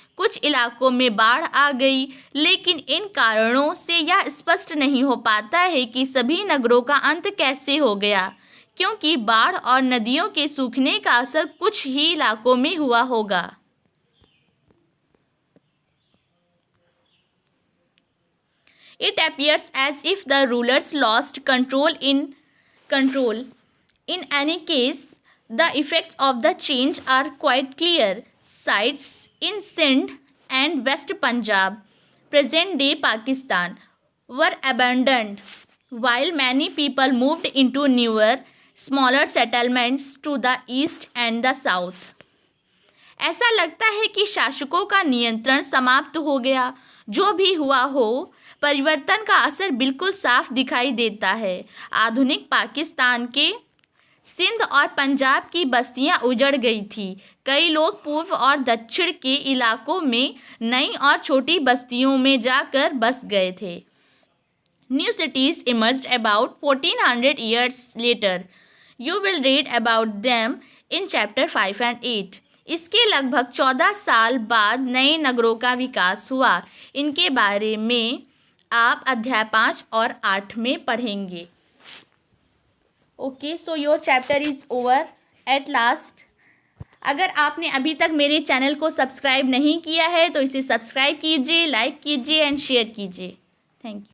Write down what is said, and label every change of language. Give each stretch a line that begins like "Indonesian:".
Hindi: कुछ इलाकों में बाढ़ आ गई, लेकिन इन कारणों से यह स्पष्ट नहीं हो पाता है कि सभी नगरों का अंत कैसे हो गया, क्योंकि बाढ़ और नदियों के सूखने का असर कुछ ही इलाकों में हुआ होगा।
English: It appears as if the rulers lost control. In any case, the effects of the change are quite clear. Sites in Sindh and West Punjab, present-day Pakistan, were abandoned, while many people moved into newer, smaller settlements to the east and the south.
Hindi: ऐसा लगता है कि शासकों का नियंत्रण समाप्त हो गया। जो भी हुआ हो, परिवर्तन का असर बिल्कुल साफ दिखाई देता है। आधुनिक पाकिस्तान के सिंध और पंजाब की बस्तियां उजड़ गई थी। कई लोग पूर्व और दक्षिण के इलाकों में नई और छोटी बस्तियों में जाकर बस गए थे।
English: New cities emerged about 1400 years later. You will read about them in chapter 5 and 8.
Hindi: इसके लगभग 14 साल बाद नए नगरों का विकास हुआ। इनके बारे में आप अध्याय 5 और 8 में पढ़ेंगे।
English: Okay, so your chapter is over at last.
Hindi: अगर आपने अभी तक मेरे चैनल को सब्सक्राइब नहीं किया है तो इसे सब्सक्राइब कीजिए, लाइक कीजिए एंड शेयर कीजिए।
English: Thank you.